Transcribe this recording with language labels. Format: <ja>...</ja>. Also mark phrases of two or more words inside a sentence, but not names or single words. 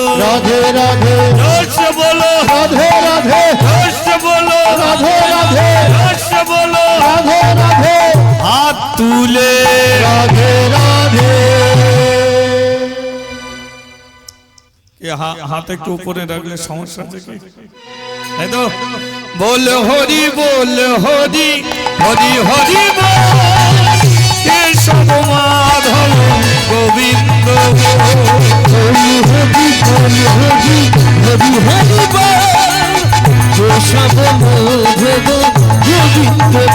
<hi>राधे राधे जोर से बोलो राधे राधे जोर से बोलो राधे राधे जोर से बोलो राधे राधे हाथ तुले राधे राधे</hi> <bn>हाथ একটু উপরে রাখলে সমস্যা আছে কি তাই তো বল হরি বল হরি হরি হরি বল কেশব মাধব গোবিন্দ হরি হরি বল হরি হরি হরি বল কেশব মাধব গোবিন্দ</bn>